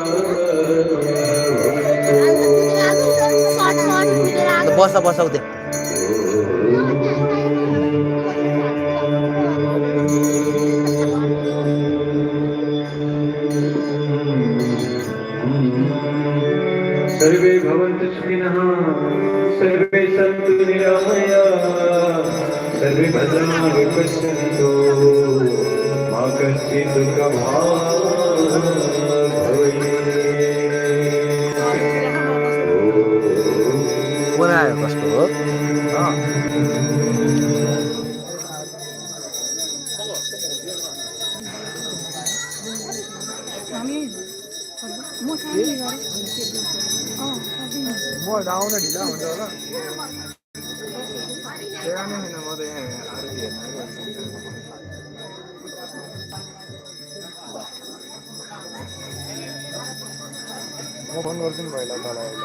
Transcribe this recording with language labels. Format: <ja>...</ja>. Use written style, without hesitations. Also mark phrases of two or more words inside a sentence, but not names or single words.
<ne>बस्दा बस्दा उतै</ne> <sa>सर्वे भवन्तु सुखिनः सर्वे सन्तु निरामयाः सर्वे भद्राणि पश्यन्तु मा कश्चित् दुःखभाग् भवेत्।</sa> <ne>बनायो कस्तो हो म आउन ढिला हुन्छ होला त्यहाँ नै होइन म त यहाँ म फोन गर्छु नि पहिला तँलाई</ne>